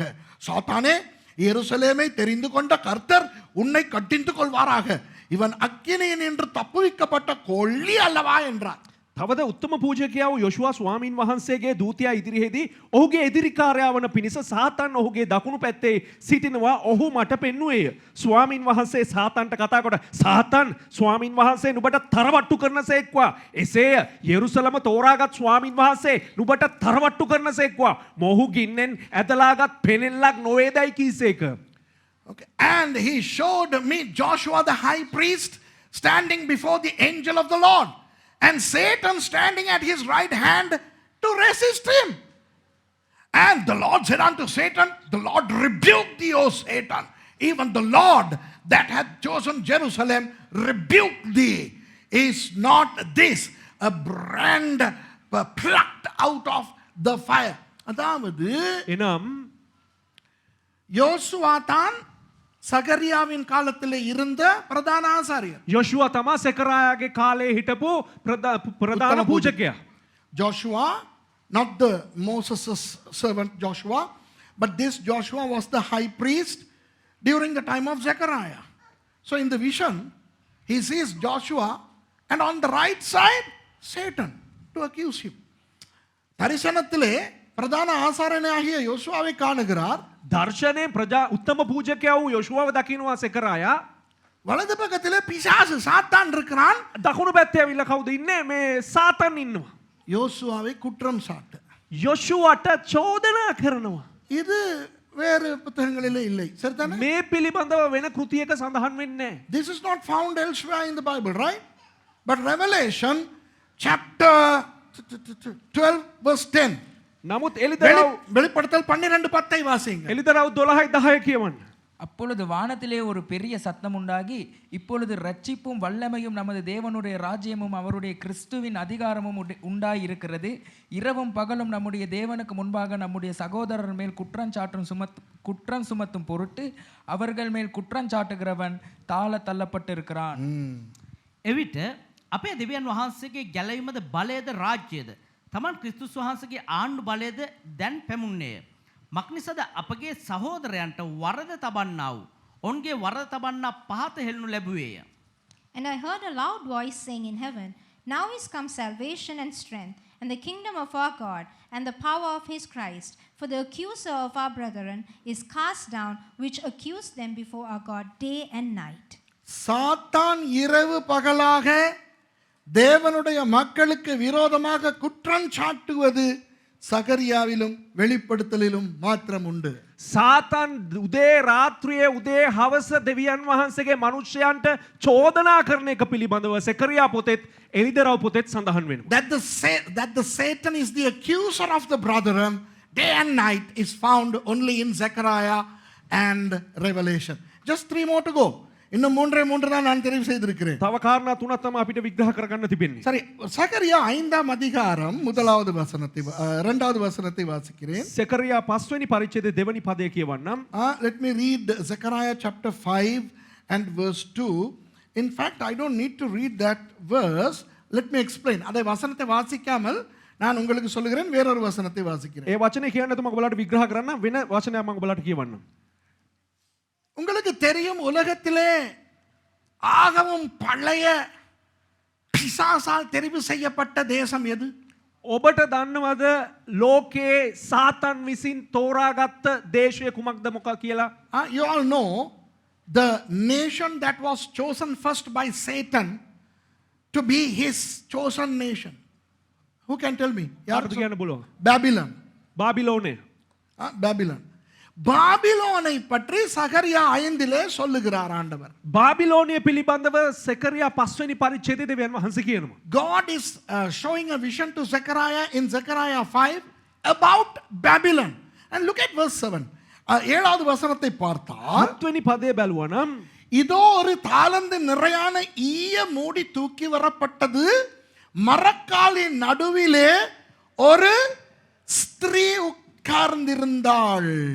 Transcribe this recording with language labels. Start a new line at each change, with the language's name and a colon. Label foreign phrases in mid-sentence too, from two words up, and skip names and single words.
Tamil: சாத்தானே, எருசலேமை தெரிந்து கொண்ட கர்த்தர் உன்னை கட்டிந்து கொள்வாராக. இவன் அக்கினியின் என்று தப்புவிக்கப்பட்ட கொள்ளி அல்லவா என்றார்.
Sinhala: තවද උත්තම පූජකයා වූ යොෂුවා ස්වාමීන් වහන්සේගේ දූතයා ඉදිරියේදී ඔහුගේ එදිරිකාරයා වන පිණිස සාතාන් ඔහුගේ දකුණු පැත්තේ සිටිනවා. ඔහු මට පෙන්වුවේය. ස්වාමීන් වහන්සේ සාතාන්ට කතා කොට, සාතාන්, ස්වාමීන් වහන්සේ නුඹට තරවට්ටු කරනසේක්වා. එසේය යෙරුසලම තෝරාගත් ස්වාමීන් වහන්සේ නුඹට තරවට්ටු කරනසේක්වා. මොහු ගින්නෙන් ඇදලාගත් පෙනෙල්ලක් නොවේදයි කීසේක.
English: Okay. And he showed me Joshua the high priest standing before the angel of the Lord, and Satan standing at his right hand to resist him. And the Lord said unto Satan, the Lord rebuked thee, O Satan. Even the Lord that hath chosen Jerusalem rebuked thee. Is not this a brand plucked out of the fire?
Tamil: அதாவது
Sinhala: එනම්
Tamil: யோசுவா தான் சகரியாவின் காலத்தில் இருந்த பிரதான ஆசாரியர்.
Sinhala: යොෂුවා තමා සෙකරායාගේ කාලේ හිටපු ප්‍රධාන පූජකයා.
English: Joshua, not the Moses' servant Joshua, but this Joshua was the high priest during the time of Zechariah. So in the vision, he sees Joshua, and on the right side, Satan to accuse him.
Tamil: தரிசனத்திலே பிரதான ஆசாரியனாகிய யோசுவாவை காணுகிறார்.
Sinhala: දර්ශනයේ ප්‍රජා උත්තම පූජකයා වූ යොෂුවාව දකින්නවා සෙකරායා.
Tamil: வலது பக்கத்திலே பிசாசு சாத்தான் இருக்கிறான்.
Sinhala: දකුණු පැත්තේ ඇවිල්ලා කවුද ඉන්නේ? මේ සාතන් ඉන්නවා.
Tamil: யோசுவாவை குற்றம் சாட்ட.
Sinhala: යොෂුවට චෝදනා කරනවා.
Tamil: இது வேறு புத்தகங்களிலே இல்லை. சரிதானே?
Sinhala: මේ පිළිබඳව වෙන කෘතියක සඳහන් වෙන්නේ නැහැ.
English: This is not found elsewhere in the Bible, right? But Revelation chapter 12 verse 10.
Sinhala: නමුත් එලිදරව්
Tamil: வெளிப்படுத்தல் 12:10 வாசிங்க.
Sinhala: එලිදරව් 12:10 කියවන්න.
Tamil: அப்பொழுது வானத்திலே ஒரு பெரிய சத்தம் உண்டாகி, இப்பொழுது ரட்சிப்பும் வல்லமையும் நமது தேவனுடைய ராஜ்யமும் அவருடைய கிறிஸ்துவின் அதிகாரமும் உண்டாயிருக்கிறது. இரவும் பகலும் நம்முடைய தேவனுக்கு முன்பாக நம்முடைய சகோதரர் மேல் குற்றம் சுமத்தும் பொருட்டு அவர்கள் மேல் குற்றம் சாட்டுகிறவன் தாழ தள்ளப்பட்டிருக்கிறான்.
Sinhala: එවිට අපේ දෙවියන් වහන්සේගේ ගැලවීමද බලයද රාජ්‍යයද තමන් ක්‍රිස්තුස් වහන්සේගේ ආණ්ඩු බලයද දැන් පැමුණේය. මක්නිසද අපගේ සහෝදරයන්ට වරද තබන්නා වූ ඔවුන්ගේ වරද තබන්නා පහත හෙළනු ලැබුවේය.
English: And I heard a loud voice saying in heaven, "Now is come salvation and strength, and the kingdom of our God, and the power of his Christ. For the accuser of our brethren is cast down, which accused them before our God day and night."
Tamil: சாத்தான் இரவு பகலாக தேவனுடைய மக்களுக்கு விரோதமாக குற்றம் சாட்டுவது சகரியாவிலும் வெளிப்படுத்தலிலும் மாத்திரம் உண்டு.
Sinhala: සාතන් උදේ රාත්‍රියේ උදේ හවස දෙවියන් වහන්සේගේ මනුෂ්‍යයන්ට චෝදනා කරන එක පිළිබඳව සෙකරියා පොතේත් එලිදරව් පොතේත් සඳහන් වෙනවා.
English: That the Satan is the accuser of the brethren day and night is found only in Zechariah and Revelation. Just 3 more to go.
Tamil: இன்னும் மூன்று தான் நான் தெரிவு செய்திருக்கிறேன்.
Sinhala: තව කාරණා තුනක් තමයි අපිට විග්‍රහ කරගන්න තිබෙන්නේ.
Tamil: சரி, சகரியா 5ஆம் அதிகாரம் 1வது வசனத்தை 2வது வசனத்தை வாசிக்கிறேன்.
Sinhala: සෙකරියා 5 වෙනි පරිච්ඡේදයේ දෙවනි පදය කියවන්නම්.
English: Let me read Zechariah chapter 5 and verse 2. In fact, I don't need to read that verse. Let me explain.
Tamil: அதை வசனத்தை வாசிக்காமல் நான் உங்களுக்கு சொல்லுகிறேன், வேறொரு வசனத்தை வாசிக்கிறேன்.
Sinhala: ඒ වචනේ කියන්න තුම ඔයාලට විග්‍රහ කරන්න වෙන වචනයක් මම ඔයාලට කියවන්නම්.
Tamil: உங்களுக்கு தெரியும், உலகத்திலே ஆகவும் பழைய பிசாசால் தெரிவு செய்யப்பட்ட தேசம் எது?
Sinhala: ඔබට දන්නවද ලෝකයේ සාතන් විසින් තෝරාගත්ත දේශය කුමක්ද මොකක් කියලා?
English: You all know the nation that was chosen first by Satan to be his chosen nation. Who can tell me?
Sinhala: කාටද කියන්න බලන්න? Babylon. බාබිලෝනය. Babylon.
Tamil: பாபிலோனை பற்றி சகரியா 5 சொல்லுகிறார் ஆண்டவர்.
Sinhala: බාබිලෝනිය පිළිබඳව සෙකරියා 5 වෙනි පරිච්ඡේදයේ දෙවියන් වහන්සේ කියනවා.
English: God is showing a vision to Zechariah in Zechariah 5 about Babylon. And look at verse 7.
Tamil: 7வது வசனத்தை பார்த்தால்
Sinhala: 7 වෙනි පදයේ බැලුවා නම්
Tamil: இதோ ஒரு தாலந்து நிறையான ஈய மூடி தூக்கி வரப்பட்டது, மரக்காலின் நடுவிலே ஒரு ஸ்திரீ உட்கார்ந்திருந்தாள்.